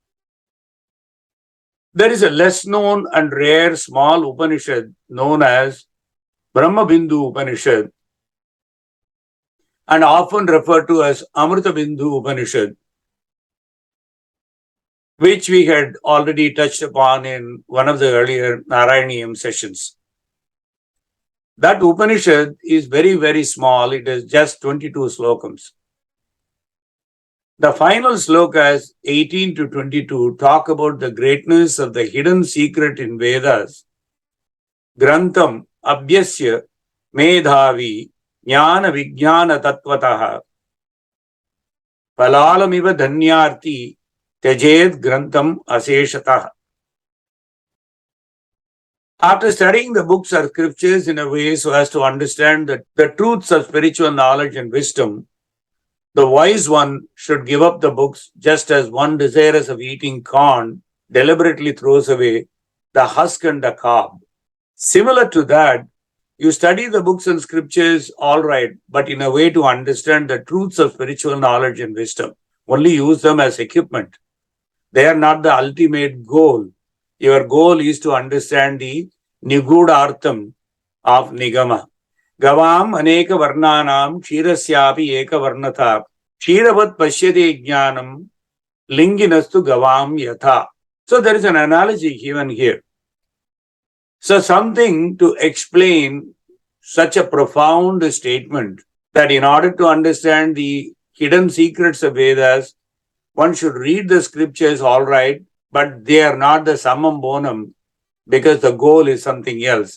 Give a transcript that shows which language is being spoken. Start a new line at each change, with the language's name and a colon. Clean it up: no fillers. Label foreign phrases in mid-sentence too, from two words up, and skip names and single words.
English: There is a less known and rare small Upanishad known as Brahma Bindu Upanishad and often referred to as Amrita Bindu Upanishad, which we had already touched upon in one of the earlier Narayaniyam sessions. That Upanishad is very, very small. It is just 22 slokams. The final slokas, 18 to 22, talk about the greatness of the hidden secret in Vedas.
Sanskrit: ग्रन्थम् अभ्यस्य मेधावी ज्ञान विज्ञान तत्त्वतः पलालमिव धान्यार्थी त्यजेद् ग्रन्थम् अशेषतः.
English: After studying the books or scriptures in a way so as to understand the truths of spiritual knowledge and wisdom, the wise one should give up the books just as one desirous of eating corn deliberately throws away the husk and the cob. Similar to that, you study the books and scriptures all right, but in a way to understand the truths of spiritual knowledge and wisdom. Only use them as equipment. They are not the ultimate goal. Your goal is to understand the Nigudartham of Nigama.
Sanskrit: गवाम् अनेक वर्णानां क्षीरस्यापि एक वर्णता क्षीरवत् पश्यते ज्ञानं लिङ्गिनस्तु गवां यथा.
English: So there is an analogy given here. So something to explain such a profound statement that in order to understand the hidden secrets of Vedas, one should read the scriptures all right, but they are not the
Latin: summum bonum
English: because the goal is something else.